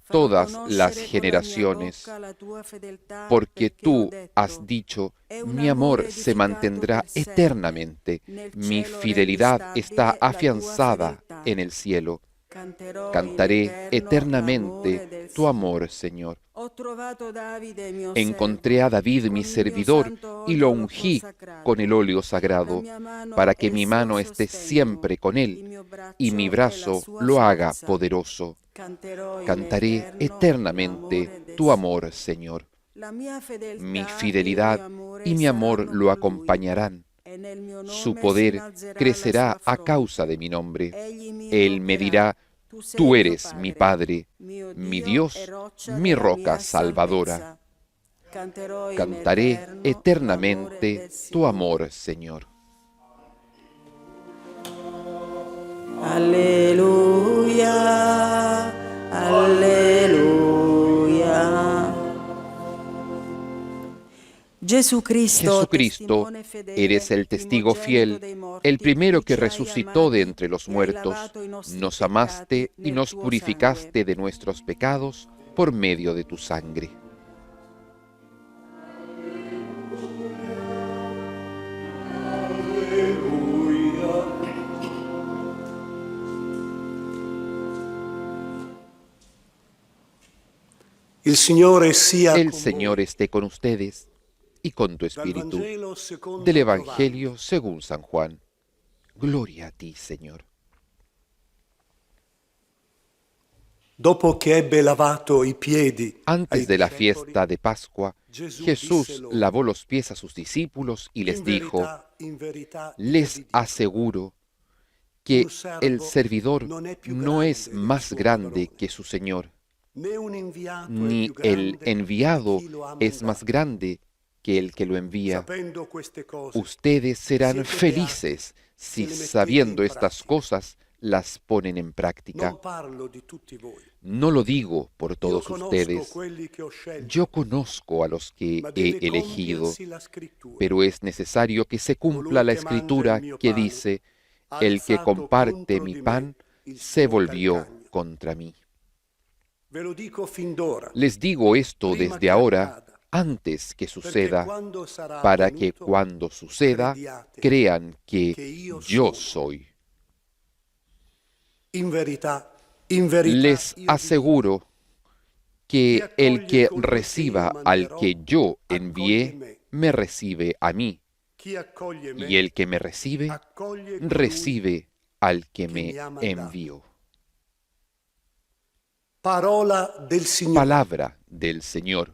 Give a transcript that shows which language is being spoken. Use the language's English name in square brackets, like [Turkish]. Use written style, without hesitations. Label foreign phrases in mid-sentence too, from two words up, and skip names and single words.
[Italian] Farò [Spanish] todas las [Italian] conoscere con la mia [Spanish] generaciones, [Italian] bocca la tua fedeltà, [Spanish] porque [Italian] perché ho [Spanish] tú has [Italian] detto, [Spanish] dicho, [Italian] è un [Spanish] mi amor [Italian] amore [Spanish] se [Italian] edificato [Spanish] mantendrá [Italian] per sempre. [Spanish] eternamente, [Italian] Nel [Spanish] mi [Italian] cielo rendi [Spanish] fidelidad está [Italian] stabile la tua [Spanish] afianzada [Italian] fedeltà. [Spanish] en el cielo. [Italian] Canterò in [Spanish] Cantaré [Italian] eterno [Spanish] eternamente [Italian] l'amore del [Spanish] tu [Italian] Signore. [Spanish] amor, Señor. [Italian] Ho trovato Davide mio [Spanish] Encontré a [Italian] servo, [Spanish] David mi [Italian] con il mio [Spanish] servidor [Italian] santo [Spanish] y lo [Italian] olio l'ho [Spanish] ungí con el [Italian] consacrato. [Spanish] óleo [Italian] La [Spanish] sagrado, [Italian] mia mano [Spanish] para que mi [Italian] essi lo [Spanish] mano esté [Italian] sostengono, [Spanish] siempre con [Italian] il [Spanish] él [Italian] mio [Spanish] y mi [Italian] braccio è la [Spanish] brazo [Italian] sua [Spanish] lo haga [Italian] forza. [Spanish] poderoso. [Italian] Canterò in [Spanish] Cantaré [Italian] eterno [Spanish] eternamente [Italian] l'amore del [Spanish] tu amor, [Italian] Signore. [Spanish] Señor. [Italian] La mia [Spanish] Mi [Italian] fedeltà e il [Spanish] fidelidad [Italian] mio amore [Spanish] y mi amor [Italian] saranno [Spanish] lo [Italian] con lui, [Spanish] acompañarán. [Italian] e nel mio [Spanish] Su [Italian] nome si [Spanish] poder [Italian] innalzerà la [Spanish] crecerá [Italian] sua [Spanish] a [Italian] fronte. [Spanish] causa de mi nombre. [Italian] Egli mi [Spanish] Él me dirá, [Italian] invocherà, tu sei [Spanish] tú [Italian] mio [Spanish] eres mi Padre, [Italian] mio [Spanish] mi [Italian] Dio e [Spanish] Dios, [Italian] roccia [Spanish] mi [Italian] della [Spanish] roca [Italian] mia [Spanish] salvadora. [Italian] salvezza. Canterò in [Spanish] Cantaré [Italian] eterno l'amore [Spanish] eternamente [Italian] del [Spanish] tu [Italian] Signore. [Spanish] amor, Señor. [Italian] Alleluia, alleluia. [Spanish] Jesucristo, Jesucristo, [Italian] testimone fedele, [Spanish] eres el testigo [Italian] primogenito [Spanish] fiel, [Italian] dei morti, [Spanish] el primero [Italian] tu [Spanish] que [Italian] ci hai [Spanish] resucitó de [Italian] amati [Spanish] entre los [Italian] e hai [Spanish] muertos, [Italian] lavato i nostri [Spanish] nos [Italian] peccati [Spanish] amaste y [Italian] nel [Spanish] nos [Italian] tuo [Spanish] purificaste [Italian] sangue. [Spanish] de nuestros pecados por medio de tu sangre. [Italian] Il Signore sia [Spanish] El [Italian] con [Spanish] Señor [Italian] voi. [Spanish] esté con ustedes y con tu [Italian] Dal [Spanish] espíritu. [Italian] Vangelo secondo [Spanish] Del [Italian] Giovanni. [Spanish] Evangelio según San Juan. Gloria a ti, Señor. [Italian] Dopo che ebbe lavato i piedi ai [Spanish] Antes de la [Italian] discepoli, [Spanish] fiesta de Pascua, [Italian] Gesù [Spanish] Jesús [Italian] disse loro, [Spanish] lavó los pies a sus discípulos y les dijo, [Italian] in verità io [Spanish] les [Italian] vi dico, [Spanish] aseguro que [Italian] un servo [Spanish] el servidor [Italian] non è più [Spanish] no es [Italian] grande del [Spanish] más [Italian] suo [Spanish] grande [Italian] padrone, [Spanish] que su Señor, [Italian] né un inviato è [Spanish] ni [Italian] più [Spanish] el [Italian] grande [Spanish] enviado [Italian] di chi lo ha [Spanish] es más [Italian] mandato. [Spanish] grande que el que lo envía. [Italian] Sapendo queste cose, [Spanish] Ustedes serán [Italian] siete [Spanish] felices [Italian] beati [Spanish] si [Italian] se le mettete [Spanish] sabiendo [Italian] in [Spanish] estas [Italian] pratica. [Spanish] cosas las ponen en práctica. [Italian] Non parlo di tutti voi. [Spanish] No lo digo por [Italian] Io [Spanish] todos [Italian] conosco [Spanish] ustedes. [Italian] quelli che ho scelto, [Spanish] Yo conozco a los que [Italian] ma [Spanish] he [Italian] deve [Spanish] elegido, [Italian] compiersi la scrittura. [Spanish] pero es necesario que se cumpla la [Italian] Colui che mangia [Spanish] escritura [Italian] il mio [Spanish] que [Italian] pane [Spanish] dice, [Italian] ha [Spanish] el que [Italian] alzato [Spanish] comparte [Italian] contro [Spanish] mi [Italian] di me [Spanish] pan [Italian] il [Spanish] se [Italian] suo [Spanish] volvió [Italian] calcagno. [Spanish] contra mí. [Italian] Ve lo dico fin d'ora, [Spanish] Les digo esto [Italian] prima [Spanish] desde [Italian] che [Spanish] ahora, [Italian] accada, [Spanish] antes que [Italian] perché [Spanish] suceda, [Italian] quando sarà [Spanish] para que [Italian] avvenuto, [Spanish] cuando suceda [Italian] crediate [Spanish] crean [Italian] che [Spanish] que [Italian] io [Spanish] yo [Italian] sono. [Spanish] soy. [Italian] In verità [Spanish] Les [Italian] io vi [Spanish] aseguro que [Italian] Chi [Spanish] el [Italian] accoglie [Spanish] que [Italian] colui che io [Spanish] reciba al [Italian] manderò, [Spanish] que yo [Italian] accoglie [Spanish] envié, [Italian] me. [Spanish] me recibe a mí, [Italian] chi accoglie me, [Spanish] y el que me recibe, [Italian] accoglie colui [Spanish] recibe al que [Italian] che [Spanish] me [Italian] mi ha mandato. [Spanish] envió. [Italian] Parola del Signore. [Spanish] Palabra del Señor.